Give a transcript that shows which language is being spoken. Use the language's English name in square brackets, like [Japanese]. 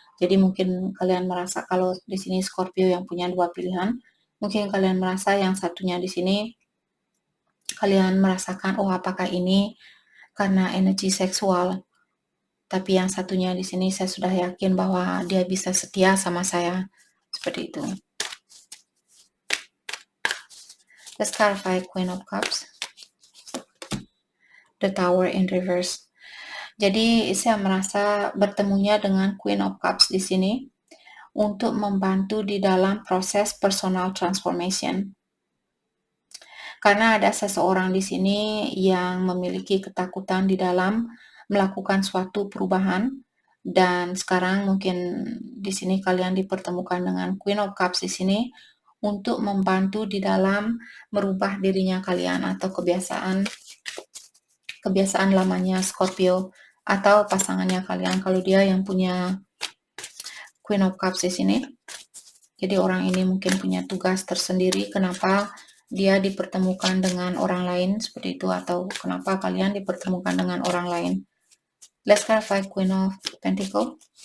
[Indonesian] Jadi mungkin kalian merasa kalau di sini Scorpio yang punya dua pilihan, mungkin kalian merasa yang satunya di sini kalian merasakan, oh apakah ini karena energi seksual? Tapi yang satunya di sini saya sudah yakin bahwa dia bisa setia sama saya. Seperti itu. [English] Let's clarify Queen of Cups. The Tower in reverse. [Indonesian] Jadi saya merasa bertemunya dengan Queen of Cups di sini untuk membantu di dalam proses personal transformation. Karena ada seseorang di sini yang memiliki ketakutan di dalam melakukan suatu perubahan, dan sekarang mungkin di sini kalian dipertemukan dengan Queen of Cups di sini untuk membantu di dalam merubah dirinya kalian atau kebiasaan lamanya Scorpio atau pasangannya kalian kalau dia yang punya Queen of Cups di sini. Jadi orang ini mungkin punya tugas tersendiri kenapa dia dipertemukan dengan orang lain seperti itu, atau kenapa kalian dipertemukan dengan orang lain. [English] Let's clarify Queen of Pentacle.